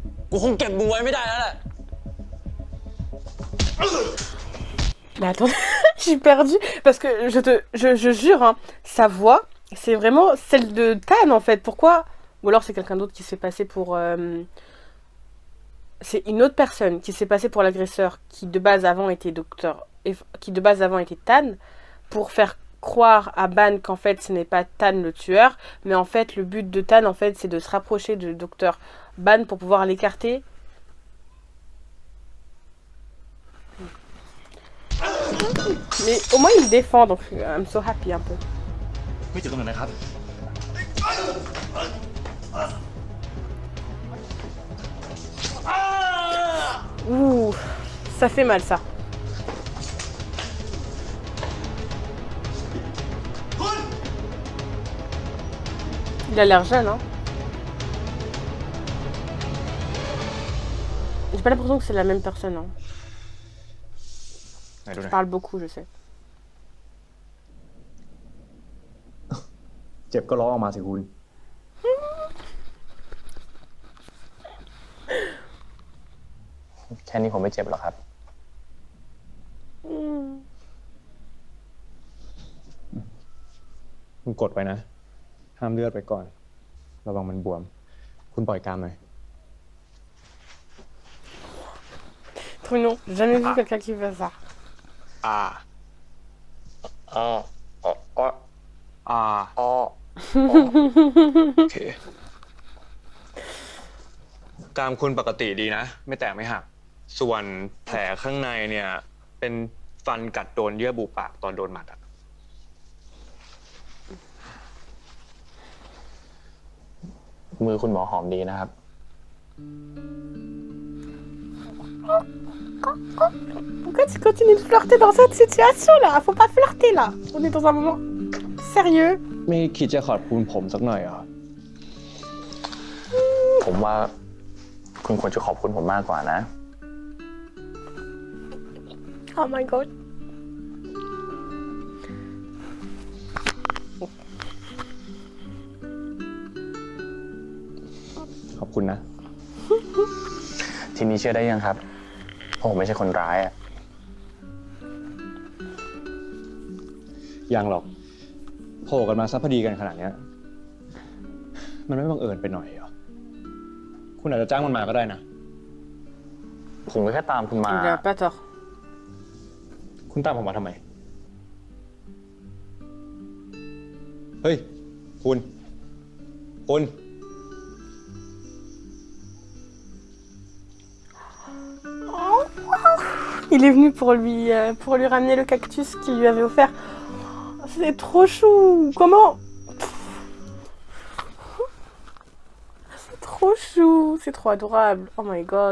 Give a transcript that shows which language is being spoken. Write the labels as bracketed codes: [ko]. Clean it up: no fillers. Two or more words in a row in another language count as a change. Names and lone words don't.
[th] กูคงเก็บมึงไว้ไม่ได้แล้วแหละ [fr] Mais attends, je suis perdue parce que je jure, hein, sa voix, c'est vraiment celle de Tan en fait. Pourquoi? Ou alors c'est quelqu'un d'autre qui s'est passé pour... C'est une autre personne qui s'est passée pour l'agresseur qui de base avant était qui de base avant était Tan pour faire croire à Ban qu'en fait ce n'est pas Tan le tueur, mais en fait le but de Tan en fait c'est de se rapprocher du docteur Ban pour pouvoir l'écarter. Mais au moins il me défend donc [en] I'm so happy [fr] un peu. [th] ไม่เจอตรงไหนนะครับ [fr] Ouh, ça fait mal ça. Il a l'air jeune, hein. J'ai pas l'impression que c'est la même personne, hein. Je parle beaucoup, je sais. [th] เจ็บก็ร้องออกมาสิคุณ แค่นี้ผมไม่เจ็บหรอกครับ คุณกดไปนะ ห้ามเลือดไปก่อน ระวังมันบวม คุณปล่อยกล้ามหน่อย [fr] Trop mignon. J'ai jamais vu quelqu'un qui fait ça. [th] โอเคกรามคุณปกติดีนะ ไม่แตกไม่หัก ส่วนแผลข้างในเนี่ย เป็นฟันกัดโดนเยื่อบุปากตอนโดนหมัดอะ มือคุณหมอหอมดีนะครับ [fr] Pourquoi tu continues de flirter dans cette situation là? Faut pas flirter là. On est dans un moment sérieux. [th] ไม่คิดจะขอบคุณผมสักหน่อยเหรอ ผมว่าคุณควรจะขอบคุณผมมากกว่านะ [en] Oh my god. [th] ขอบคุณนะ ทีนี้เชื่อได้ยังครับเพราะผมไม่ใช่คนร้ายอะ ยังหรอกโผล่กันมาซะพอดีกันขนาดเนี้ยมันไม่บังเอิญไปหน่อยเหรอ คุณอาจจะจ้างมันมาก็ได้นะ ผมก็แค่ตามคุณมา [fr] Il a pas tort. [th] คุณตามผมมาทำไม เฮ้ย คุณ [fr] Il est venu pour lui ramener le cactus qu'il lui avait offert. C'est trop chou. Comment? C'est trop chou. C'est trop adorable. [en] Oh my god.